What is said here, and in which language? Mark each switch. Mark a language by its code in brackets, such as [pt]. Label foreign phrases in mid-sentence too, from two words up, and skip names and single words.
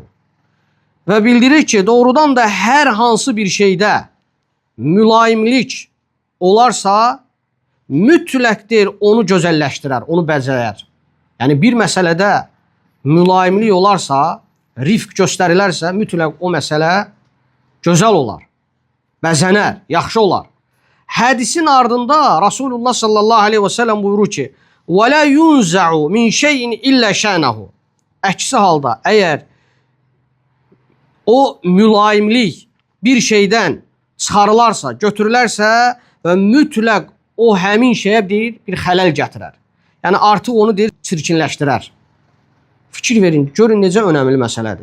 [az] Və bildirir ki, doğrudan da hər hansı bir şeydə mülayimlik olarsa, mütləqdir onu gözəlləşdirər, onu bəzəyər. Yəni, bir məsələdə mülayimlik olarsa, rifq göstərilərsə, mütləq o məsələ gözəl olar, bəzənər, yaxşı olar. Hədisin ardında Rasulullah [ar] صلى الله عليه وسلم [az] buyurur ki, [ar] وَلَا يُنْزَعُ مِنْ شَيْءٍ إِلَّا شَانَهُ. [az] Əksi halda, əgər o mülayimlik bir şeydən çıxarılarsa, götürülərsə və mütləq o həmin şeyə bir xələl gətirər. Yəni, artıq onu çirkinləşdirər. Fikir verin, görün necə önəmli məsələdir.